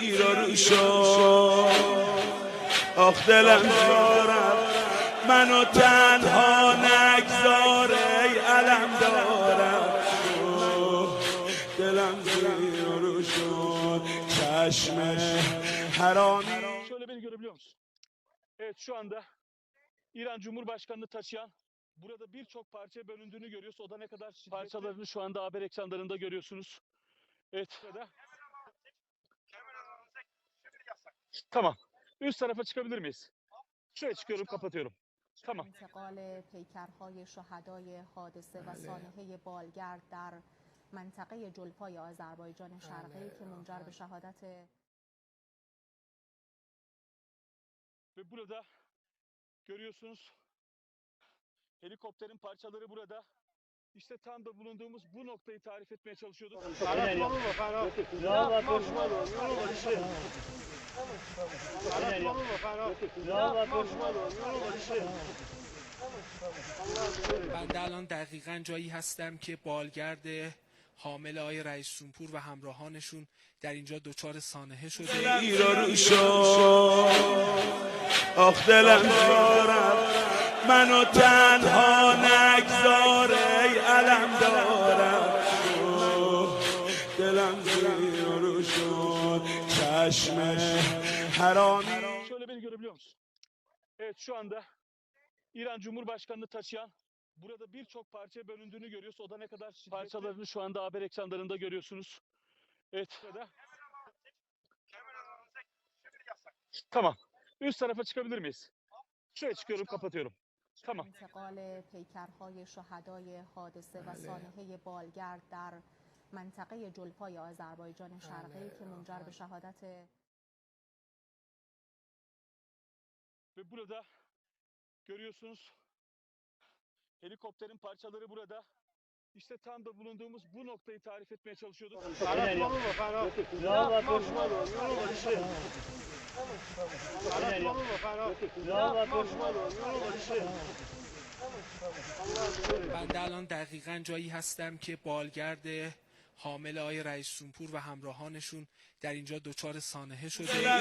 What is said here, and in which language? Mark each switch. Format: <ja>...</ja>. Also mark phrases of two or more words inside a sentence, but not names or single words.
<fa>گیر و رو شد آخ دلم دارم منو تنها نگذار ای علم دارم دلم گیر و رو شد چشم حرامی.</fa> <tr>Şöyle beni görebiliyor musun? Evet, şu anda İran Cumhurbaşkanı'nı taşıyan burada birçok parçaya bölündüğünü görüyoruz. O da ne kadar parçalarını şu anda haber ekranlarında görüyorsunuz. Evet. Burada. Tamam. Üst tarafa çıkabilir miyiz? Şuraya çıkıyorum, kapatıyorum. Tamam.</tr> <fa>انتقال پیکرهای شهدای حادثه و سانحه بالگرد در منطقه جلفای آذربایجان شرقی که منجر به شهادت</fa> <tr>Ve burada görüyorsunuz helikopterin parçaları burada. İşte tam da bulunduğumuz bu noktayı tarif etmeye çalışıyorduk.</tr> <fa>بنده الان دقیقا جایی هستم که بالگرد حامل آقای رئیس جمهور و همراهانشون در اینجا دچار سانحه شده. گیر و رو شد آخ دلم دارم منو تنها نگذار ای علم دارم دلم گیر و رو شد چشم حرامی.</fa> <tr>Şöyle beni görebiliyor musun? Evet, şu anda İran Cumhurbaşkanı'nı taşıyan burada birçok parçaya bölündüğünü görüyoruz. O da ne kadar parçalarını şu anda haber ekranlarında görüyorsunuz. Evet. Burada. Tamam. Üst tarafa çıkabilir miyiz? Şuraya çıkıyorum, kapatıyorum. Tamam.</tr> <fa>انتقال پیکرهای شهدای حادثه و سانحه بالگرد در منطقه جلفای آذربایجان شرقی که منجر به شهادت</fa> <tr>Ve burada görüyorsunuz helikopterin parçaları burada. İşte tam da bulunduğumuz bu noktayı tarif etmeye çalışıyorduk.</tr> <fa>بنده الان دقیقا جایی هستم که بالگرد حامل آقای رئیس جمهور و همراهانشون در اینجا دچار سانحه شده.</fa>